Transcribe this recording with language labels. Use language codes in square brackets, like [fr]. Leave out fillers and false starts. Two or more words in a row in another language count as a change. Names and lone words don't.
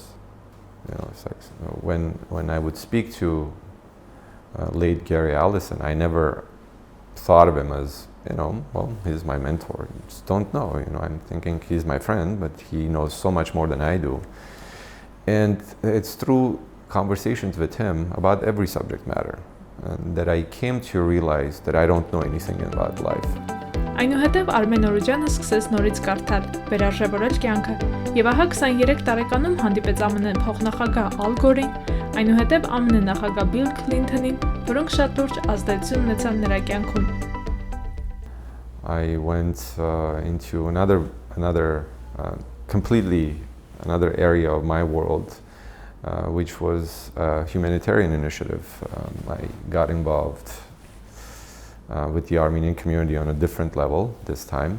[en] It's like, when I would speak to late Gary Allison, I never thought of him as well, he's my mentor. You just don't know, I'm thinking he's my friend, but he knows so much more than I do. And it's through conversations with him about every subject matter that I came to realize that I don't know anything about life. [hy] Այնուհետև Արմեն Օրուջյանը սկսեց նորից կարդալ, վերարժևորել կյանքը, եւ ահա 23 տարեկանում հանդիպեց ԱՄՆ փոխնախագահ Ալ Գորին, այնուհետև ԱՄՆ նախագահ Բիլ Քլինթոնին, որոնք շատ լուրջ ազդեցություն ունեցան նրա կյանքում։ [en] I went into completely another area of my world, which was a humanitarian initiative. I got involved with the Armenian community on a different level this time.